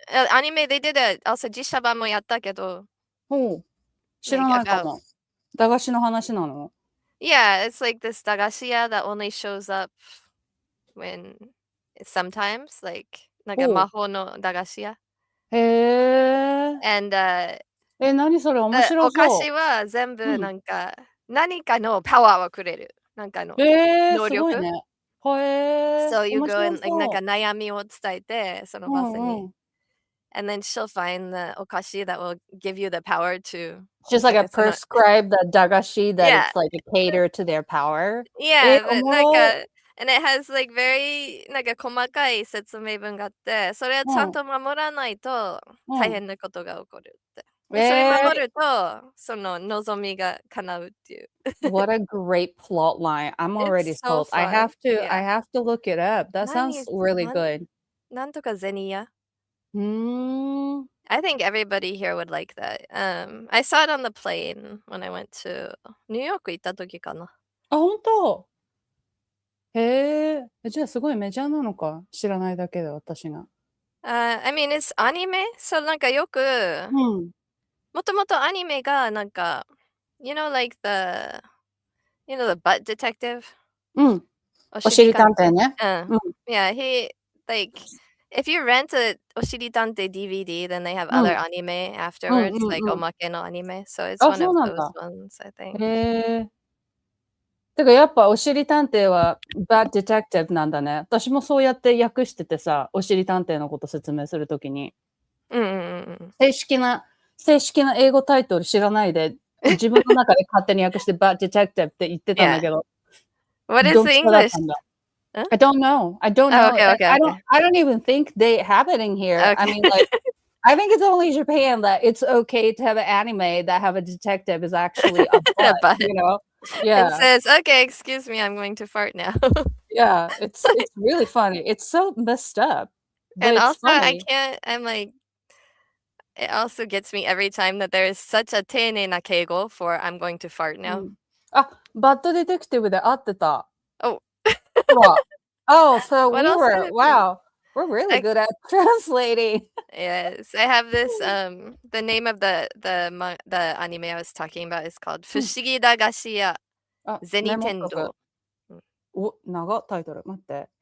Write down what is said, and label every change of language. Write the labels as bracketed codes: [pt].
[ja] アニメ [en] they did also [ja] 実写版もやったけど。知らないかも。駄菓子の話なの [en] Yeah, it's like this 駄菓子屋 that only shows up when sometimes, like [ja] なんか魔法の駄菓子屋。へえ。 [en] And [ja] 何それ面白そう。お菓子は全部なんか、何かのパワーをくれる。なんかの能力。すごいね。 [en] So you go and like [ja] なんか悩みを伝えて、そのバスに。 [en] And then she'll find the お菓子 that will give you the power to. Just like a prescribed dagashi that it's like a cater to their power. Yeah, but [ja] なんか [en] And it has like very [ja] なんか細かい説明文があって、それをちゃんと守らないと大変なことが起こるって。それ守ると、その望みが叶うっていう。 [en] What a great plot line. I'm already sold. I have to look it up. That sounds really good. [ja] なんとかゼニヤ。 [en] I think everybody here would like that. I saw it on the plane when I went to New York [ja] 行った時かな。本当へえ。じゃあすごいメジャーなのか。知らないだけで私が。 [en] I mean, it's anime? [ja] So なんかよく、もともとアニメがなんか、 [en] you know, like the butt detective? [ja] おしり探偵ね。 [en] Yeah, like, if you rent a おしり探偵 DVD, then they have other anime afterwards, like [ja] おまけのアニメ. [en] So it's one of those ones, I think. [ja] へえ。てかやっぱおしり探偵は [en] bad detective [ja] なんだね。私もそうやって訳しててさ、おしり探偵のこと説明するときに。正式な英語タイトル知らないで、自分の中で勝手に訳して [en] bad detective [ja] って言ってたんだけど。 [en] What is the English? I don't know. I don't know. Okay. I don't even think they have it in here. I mean, like, I think it's only Japan that it's okay to have an anime that have a detective is actually a butt, you know? Yeah. It says, okay, excuse me, I'm going to fart now. Yeah, it's really funny. It's so messed up. And also, I'm like, it also gets me every time that there is such a [ja] 丁寧な敬語 [en] for I'm going to fart now. [ja] バッドデテクティブで会ってた。 [en] Oh. So we're really good at translating. Yes, I have this, the name of the anime I was talking about is called 不思議駄菓子屋銭天堂。 [ja] 長タイトル待って。